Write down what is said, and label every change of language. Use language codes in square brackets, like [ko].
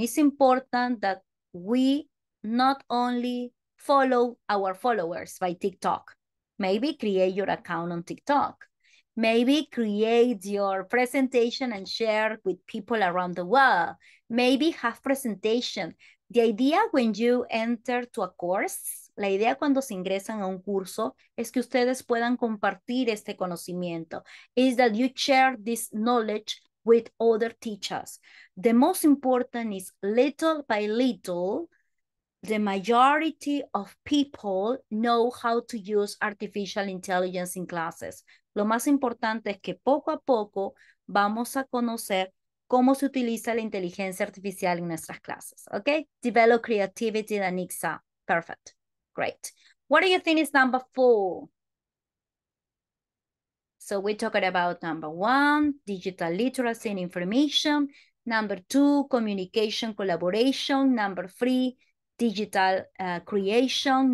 [en] It's important that we not only follow our followers by TikTok, maybe create your account on TikTok. Maybe create your presentation and share with people around the world. Maybe have presentation. The idea when you enter to a course, [es] la idea cuando se ingresan a un curso es que ustedes puedan compartir este conocimiento. [en] Is that you share this knowledge with other teachers. The most important is little by little, the majority of people know how to use artificial intelligence in classes. [es] Lo más importante es que poco a poco vamos a conocer cómo se utiliza la inteligencia artificial en nuestras clases, okay? [en] Develop creativity, Danixa. Perfect. Great. What do you think is number 4? So we're talking about number 1, digital literacy and information. Number 2, communication, collaboration. Number 3, digital creation.